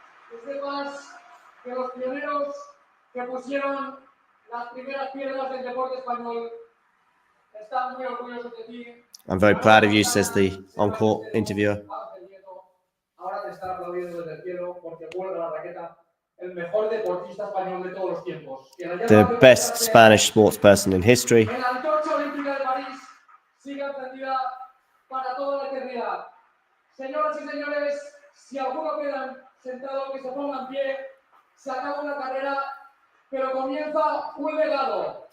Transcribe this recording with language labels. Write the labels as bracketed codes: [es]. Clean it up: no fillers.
[es] Que sepas que los pioneros que pusieron las primeras piedras del deporte español están muy orgullosos de ti. [en] I'm very proud of you, says the on-court interviewer. [es] Ahora te están aplaudiendo desde el cielo porque cuelga la raqueta el mejor deportista español de todos los tiempos. [en] The best Spanish sports person in history. [es] En la antorcha olímpica de París sigue encendida para toda la eternidad. Señoras y señores, si alguno quedan sentado, que se ponga en pie. Se acaba una carrera, pero comienza un legado.